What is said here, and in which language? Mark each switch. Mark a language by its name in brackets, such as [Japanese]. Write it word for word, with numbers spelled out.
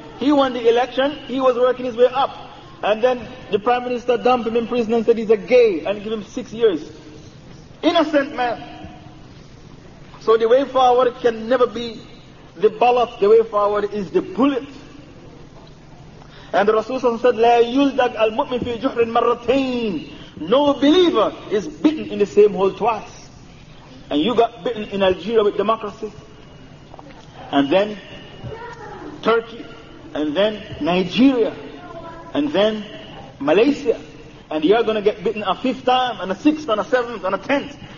[English] He won the election, he was working his way up. And then the Prime Minister dumped him in prison and said he's a gay and gave him six years. Innocent man. So the way forward can never be the ballot, the way forward is the bullet. And the Rasul said, [Arabic] لَا يُلْدَقْ الْمُؤْمِنْ فِي جُحْرٍ مَرَّتَيْنِ. [English] No believer is bitten in the same hole twice. And you got bitten in Algeria with democracy, and then Turkey, and then Nigeria, and then Malaysia, and you're going to get bitten a fifth time, and a sixth, and a seventh, and a tenth.